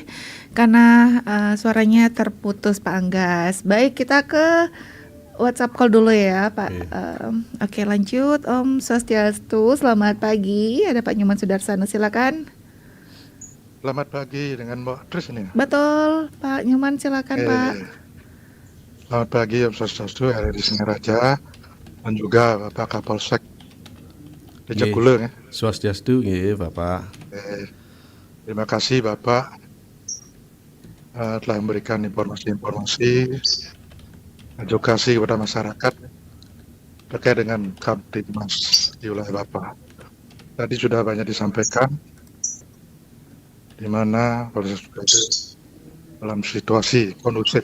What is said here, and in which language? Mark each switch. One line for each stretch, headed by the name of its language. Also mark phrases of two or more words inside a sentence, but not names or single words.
Indonesian: Karena suaranya terputus Pak Anggas. Baik, kita ke WhatsApp call dulu ya Pak. Oke. Oke lanjut.
Balinese: Om Swastiastu,
Indonesian: selamat pagi. Ada Pak Nyoman Sudarsana, silakan. Selamat pagi dengan Mbak Tris ini. Betul, Pak Nyoman silakan Pak. Selamat pagi
Balinese: Om Swastiastu,
Indonesian: RRI Singaraja, dan juga Bapak Kapolsek Desa Nggih. Gule ya.
Balinese: Swastiastu nggih
Indonesian: Bapak. Terima kasih Bapak telah memberikan informasi-informasi edukasi kepada masyarakat terkait dengan Kamtibmas di wilayah Bapak. Tadi sudah banyak disampaikan di mana proses itu dalam situasi kondusif.